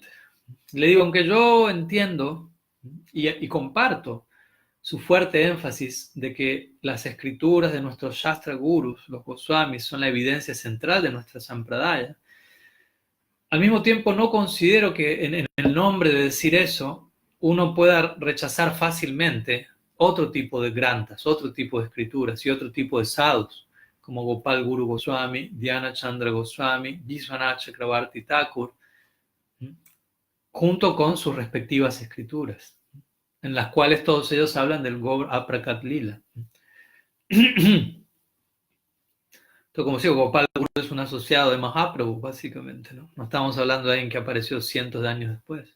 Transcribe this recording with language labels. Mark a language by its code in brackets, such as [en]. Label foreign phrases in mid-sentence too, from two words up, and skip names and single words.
[es] Le digo, aunque yo entiendo y comparto su fuerte énfasis de que las escrituras de nuestros Shastra Gurus, los Goswamis, son la evidencia central de nuestra Sampradaya, al mismo tiempo no considero que en el nombre de decir eso uno pueda rechazar fácilmente otro tipo de grantas, otro tipo de escrituras y otro tipo de sadhus, como Gopal Guru Goswami, Dhyana Chandra Goswami, Vishwanath Chakravarti Thakur, junto con sus respectivas escrituras, en las cuales todos ellos hablan del Gaur Aprakat Lila. Entonces, como digo, Gopal Guru es un asociado de Mahaprabhu, básicamente, ¿no? No estamos hablando de alguien que apareció cientos de años después.